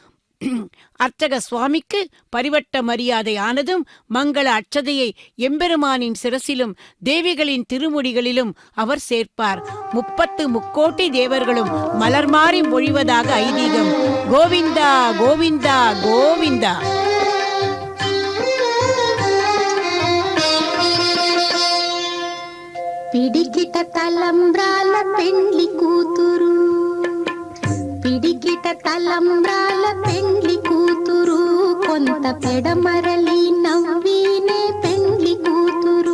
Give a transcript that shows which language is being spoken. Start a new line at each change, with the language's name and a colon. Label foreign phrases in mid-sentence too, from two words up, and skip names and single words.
Tamil: அர்ச்சக சுவாமிக்கு பரிவட்ட மரியாதை ஆனதும் மங்கள அட்சதையை எம்பெருமானின் சிரசிலும் தேவிகளின் திருமுடிகளிலும் அவர் சேர்ப்பார். 30 முக்கோட்டி தேவர்களும் மலர் மாறி மொழிவதாக ஐதீகம். கோவிந்தா கோவிந்தா கோவிந்தா.
Telugu: పిడికిట తలంబ్రాల పెండ్లి కూతురు, పిడికిట తలంబ్రాల పెండ్లి కూతురు, కొంత పెడమరలి నవ్వీనే పెండ్లి కూతురు.